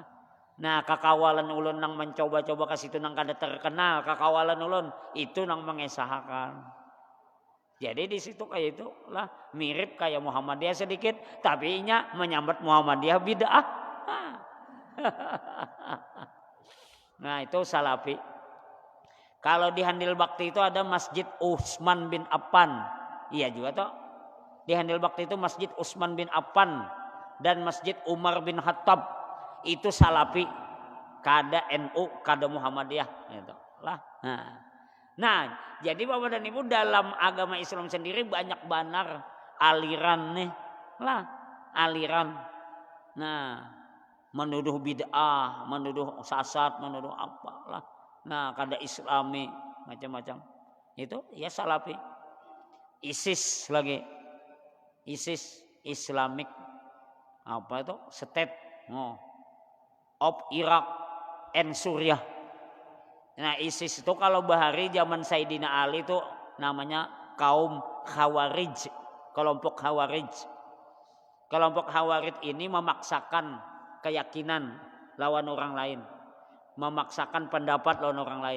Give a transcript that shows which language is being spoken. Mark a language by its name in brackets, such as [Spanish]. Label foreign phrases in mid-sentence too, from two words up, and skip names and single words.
[Banjar] Nah kakawalan ulun nang mencoba-coba ke situ nang kada terkenal, kakawalan ulun itu nang mengesahkan. [Indonesian] Jadi di situ kayak itu lah mirip kayak Muhammadiyah sedikit, tapi inya menyambat Muhammadiyah bid'ah. Nah itu Salafi. Kalau di Handil Bakti itu ada Masjid Utsman bin Affan, iya juga toh. Di Handil Bakti itu Masjid Utsman bin Affan dan Masjid Umar bin Khattab, itu Salafi, kada NU, kada Muhammadiyah, gitu lah. Nah, jadi Bapak dan Ibu dalam agama Islam sendiri banyak banar aliran nih lah, aliran. Nah, menuduh bid'ah, menuduh sesat, menuduh apalah. Nah, kada Islami macam-macam. Itu ya Salafi. ISIS lagi. ISIS Islamic apa itu? [English] State of Iraq and Suriah. [Indonesian] Nah ISIS itu kalau bahari zaman Sayyidina Ali itu namanya kaum Khawarij, kelompok Khawarij. Kelompok Khawarij ini memaksakan keyakinan lawan orang lain, memaksakan pendapat lawan orang lain.